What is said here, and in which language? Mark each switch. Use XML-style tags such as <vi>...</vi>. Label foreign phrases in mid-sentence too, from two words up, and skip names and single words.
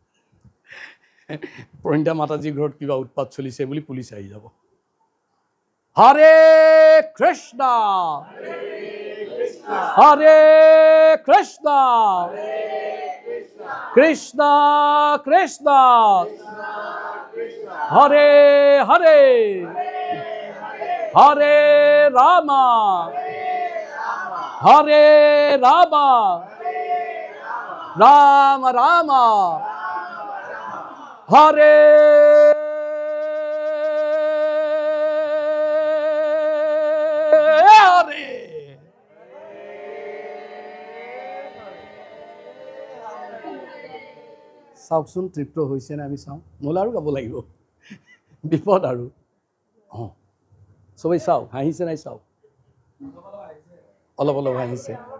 <as>পৰিণীতা মাতাজীৰ ঘৰত কিবা উৎপাত চলিছে বুলি পুলিচ আহি যাব</as> <sa>হৰে কৃষ্ণ হৰে কৃষ্ণ কৃষ্ণ কৃষ্ণ হৰে হৰে হৰে ৰাম হৰে ৰাম রাম রাম হরে হরে</sa> <as>চাওকচোন তৃপ্ত হৈছে নে আমি চাওঁ নহ'লে আৰু গাব লাগিব বিপদ আৰু চবেই চাওক হাঁহিছে নাই চাওক অলপ অলপ হাঁহিছে</as>